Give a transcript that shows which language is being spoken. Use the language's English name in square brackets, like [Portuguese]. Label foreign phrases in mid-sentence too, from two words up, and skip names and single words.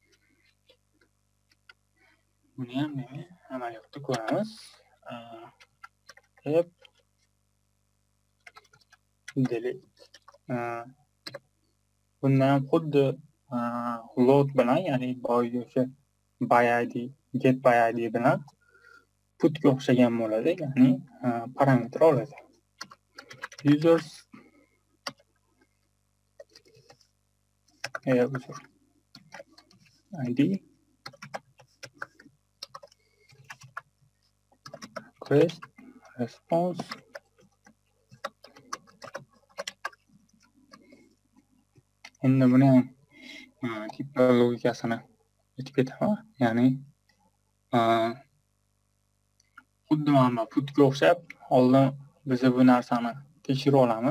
[Uzbek] Buni ham amaliyotda ko'ramiz. Delete. Bundan ham xuddi load bilan, ya'ni boyagi o'sha [English] by id, get by id [Uzbek] bilan putga o'xshagan bo'ladi, ya'ni parametr oladi. [English] Users user id request response [Uzbek] endi buni ham tiplar logikasini aytib ketaman. Ya'ni xuddi mana putga o'xshab oldin biz bu narsani tekshirib olamiz.